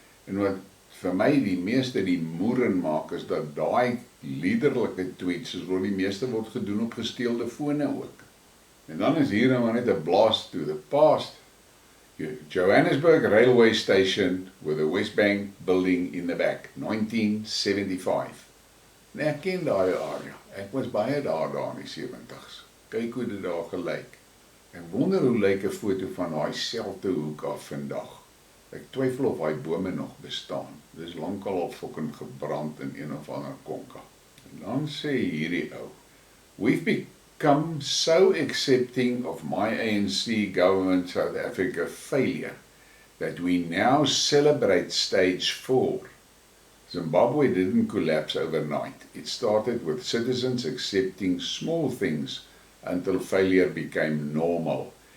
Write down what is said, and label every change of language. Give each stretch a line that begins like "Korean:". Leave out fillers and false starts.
Afrikaans: En wat vir my die meeste die moeren maak, is dat daai liederlike tweets, is wat die meeste word gedoen op gesteelde fone ook. En dan is hier nou net 'n
English: blast to the past. Johannesburg Railway Station with a West Bank building in the back, 1975.
Afrikaans: Nee, ek ken daai area. Ek was baie daar in die 70's. Kyk hoe dit daar gelyk. Ek wonder hoe lyk 'n foto van daai selte hoek af vandag. Ek twyfel of daai bome nog bestaan. Dis lankal al fucking gebrand in een of ander konka. En dan sê hierdie ou,
English: we've become so accepting of my ANC government South Africa failure that we now celebrate stage 4. Zimbabwe didn't collapse overnight. It started with citizens accepting small things until failure became normal.